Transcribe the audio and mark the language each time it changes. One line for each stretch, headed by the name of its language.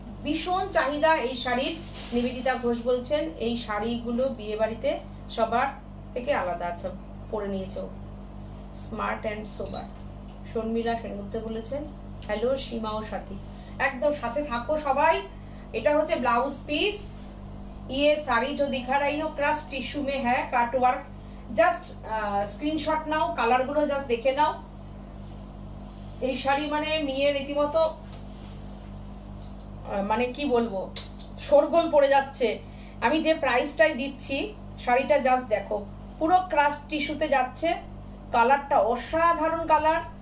Bangla: ভীষণ চাহিদা এই শাড়ির। নিবেদিতা ঘোষ বলছেন এই শাড়িগুলো বিয়ে বাড়িতে সবার থেকে আলাদা আছে, পরে নিয়েছো।
English: smart and sober
Bangla: শর্মিলা সেনগুপ্ত বলেছেন হ্যালো সীমা ও সাথী, একদম সাথে থাকো সবাই। এটা হচ্ছে ব্লাউজ পিস।
Hindi: ये साड़ी जो दिखा रही हो क्रश टिश्यू में है काट वर्क,
Bangla: জাস্ট স্ক্রিনশট নাও, কালার গুলো জাস্ট দেখে নাও। এই শাড়ি মানে নিয়ে রীতিমতো মানে কি বলবো শোরগোল পড়ে যাচ্ছে আমি যে প্রাইসটাই দিচ্ছি শাড়িটা জাস্ট দেখো, পুরো ক্রাশ টিস্যুতে যাচ্ছে, কালারটা অসাধারণ কালার।